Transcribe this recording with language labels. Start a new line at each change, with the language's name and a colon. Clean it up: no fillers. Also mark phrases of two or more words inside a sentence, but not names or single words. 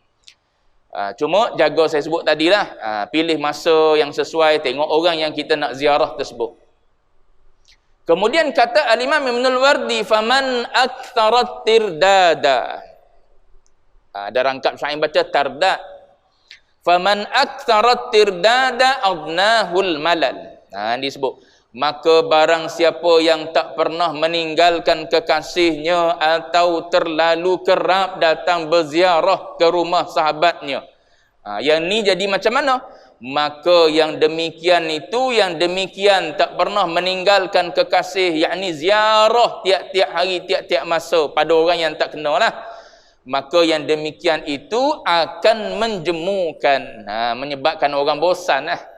Malay: Cuma jaga, saya sebut tadilah, pilih masa yang sesuai, tengok orang yang kita nak ziarah tersebut. Kemudian kata Al-Imam Ibnul Wardi,
Arabic: فمن أكثر الترداد.
Malay: Ada rangkap syair baca tardad.
Arabic: فمن أكثر الترداد أضناه الملل.
Malay: Disebut, maka barang siapa yang tak pernah meninggalkan kekasihnya atau terlalu kerap datang berziarah ke rumah sahabatnya. Yang ni jadi macam mana? Maka yang demikian tak pernah meninggalkan kekasih, yakni ziarah tiap-tiap hari, tiap-tiap masa pada orang yang tak kenal lah, maka yang demikian itu akan menjemukan, menyebabkan orang bosan lah.